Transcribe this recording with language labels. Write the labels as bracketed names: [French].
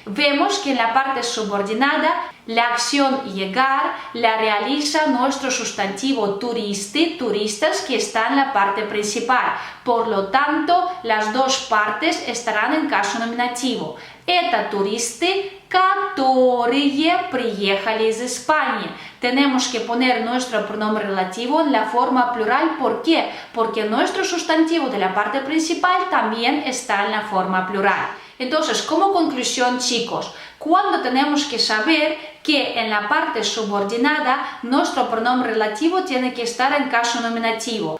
[Spanish] Vemos que en la parte subordinada la acción llegar la realiza nuestro sustantivo turistas, que está en la parte principal. Por lo tanto, las dos partes estarán en caso nominativo. [Russian] Это туристы, которые приехали из España. [Spanish] Tenemos que poner nuestro pronombre relativo en la forma plural. ¿Por qué? Porque nuestro sustantivo de la parte principal también está en la forma plural. Entonces, como conclusión, chicos, ¿cuándo tenemos que saber que en la parte subordinada nuestro pronombre relativo tiene que estar en caso nominativo?